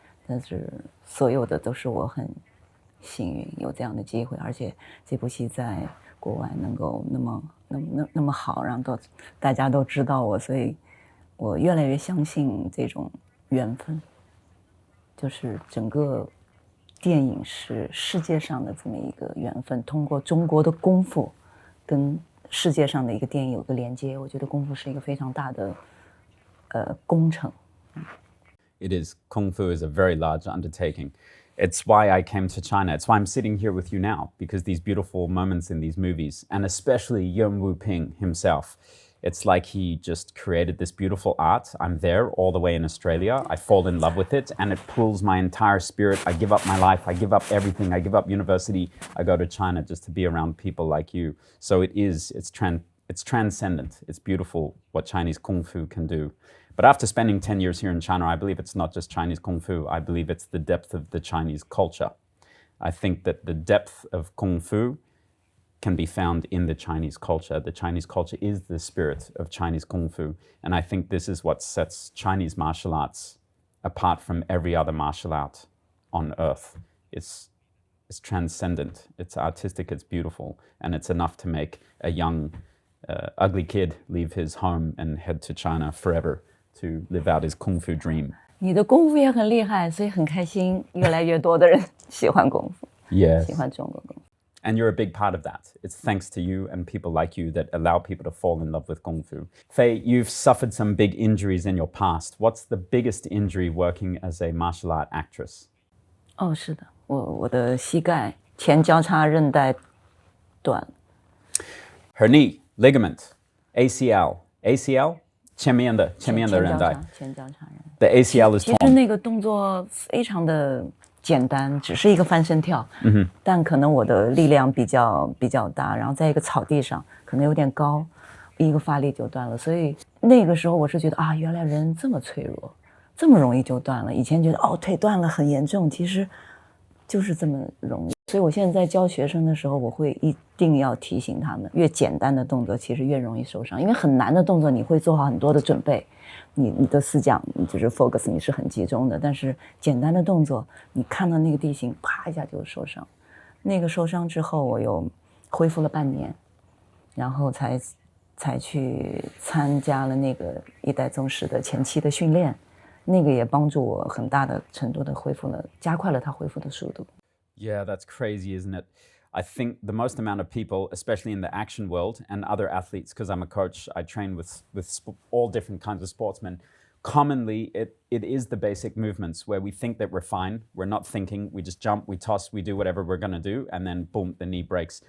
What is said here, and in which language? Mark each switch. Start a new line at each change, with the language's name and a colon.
Chinese: 但是所有的都是我很幸运有这样的机会，而且这部戏在国外能够那么好，让大家都知道我，所以我越来越相信这种缘分，就是整个电影是世界上的这么一个缘分，通过中国的功夫跟世界上的一个电影有个连接，我觉得功夫是一个非常大的工程。
English: It is. Kung Fu is a very large undertaking. It's why I came to China. It's why I'm sitting here with you now, because these beautiful moments in these movies, and especially Yuen Wu-ping himself, it's like he just created this beautiful art. I'm there all the way in Australia. I fall in love with it, and it pulls my entire spirit. I give up my life. I give up everything. I give up university. I go to China just to be around people like you. So it's transcendent. It's beautiful what Chinese Kung Fu can do. But after spending 10 years here in China, I believe it's not just Chinese Kung Fu. I believe it's the depth of the Chinese culture. I think that the depth of Kung Fu can be found in the Chinese culture. The Chinese culture is the spirit of Chinese Kung Fu. And I think this is what sets Chinese martial arts apart from every other martial art on earth. It's transcendent, it's artistic, it's beautiful, and it's enough to make a young, ugly kid leave his home and head to China forever to live out his Kung Fu dream.
Chinese: 你的功夫也很厉害，所以很开心，越来越多的人喜欢功夫，
English: Yes.
Chinese: 喜欢中国功夫。
English: And you're a big part of that. It's thanks to you and people like you that allow people to fall in love with Kung Fu. Fei, you've suffered some big injuries in your past. What's the biggest injury working as a martial art actress?
Chinese: 哦，是的，我的膝盖前交叉韧带断。
English: Her knee, ligament, ACL,
Chinese: 前面的韧带。前交叉韧带。
English: The ACL is
Chinese: 其实
English: torn.
Chinese: 那个动作非常的简单，只是一个翻身跳，但可能我的力量比较大，然后在一个草地上，可能有点高，一个发力就断了。所以那个时候我是觉得啊，原来人这么脆弱，这么容易就断了。以前觉得哦，腿断了很严重，其实就是这么容易。所以我现在在教学生的时候，我会一定要提醒他们，越简单的动作其实越容易受伤，因为很难的动作你会做好很多的准备，你的思想就是 focus 你是很集中的，但是简单的动作你看到那个地形啪一下就受伤。那个受伤之后我又恢复了半年，然后才去参加了那个一代宗师的前期的训练，那个也帮助我很大的程度的恢复了，加快了它恢复的速度。
English: Yeah, that's crazy, isn't it? I think the most amount of people, especially in the action world and other athletes, because I'm a coach, I train with all different kinds of sportsmen. Commonly, it is the basic movements where we think that we're fine. We're not thinking. We just jump, we toss, we do whatever we're going to do, and then boom, the knee breaks.